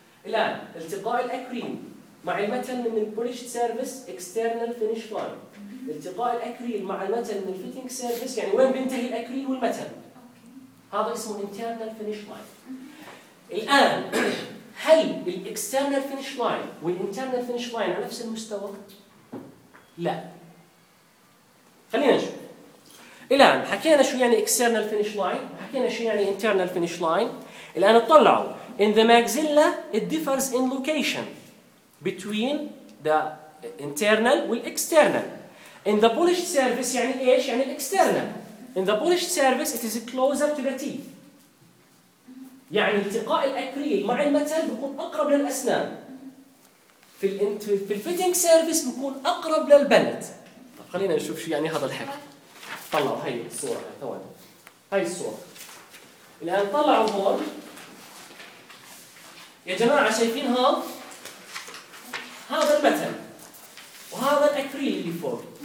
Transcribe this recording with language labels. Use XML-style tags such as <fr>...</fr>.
<ar>الآن التقاء الأكريل مع المتن من البوليشت سيرفيس external finish line، التقاء الأكريل مع المتن من الفيتنج سيرفيس يعني وين بينتهي الأكريل والمتن، هذا اسمه internal finish line. الآن هل الاكسترنال فينش لاين والانترنال فينش لاين على نفس المستوى؟ لا. خلينا نشوف. الآن حكينا شو يعني اكسترنال فينش لاين، حكينا شو يعني انترنال فينش لاين. الآن اطلعوا</ar> <en>in the maxilla it differs in location between the internal والاكسترنال. in the polished surface</en> <ar>يعني ايش؟ يعني الاكسترنال.</ar> <en>in the polished surface it is closer to the teeth،</en> <ar>يعني التقاء الأكريل مع المتل بيكون أقرب للأسنان. في الـ في الفيتنج سيرفيس بيكون أقرب للبلت. طب خلينا نشوف شو يعني هذا الحكي. طلعوا هاي الصورة، ثواني هاي الصورة. الآن طلعوا هون يا جماعة، شايفين هذا المتل وهذا الأكريل اللي فوق.</ar>